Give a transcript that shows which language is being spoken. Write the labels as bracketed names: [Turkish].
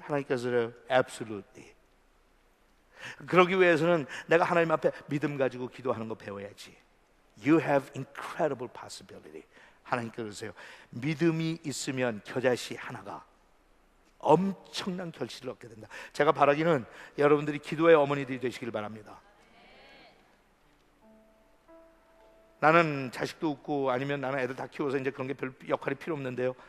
[Korean] 하나님께서 absolutely. 그러기 위해서는 내가 하나님 앞에 믿음 가지고 기도하는 거 배워야지. [English] You have incredible possibility. [Korean] 하나님께서 그러세요. 믿음이 있으면 겨자씨 하나가 엄청난 결실을 얻게 된다. 제가 바라기는 여러분들이 기도의 어머니들이 되시길 바랍니다. 나는 자식도 없고 아니면 나는 애들 다 키워서 이제 그런 게 별 역할이 필요 없는데요.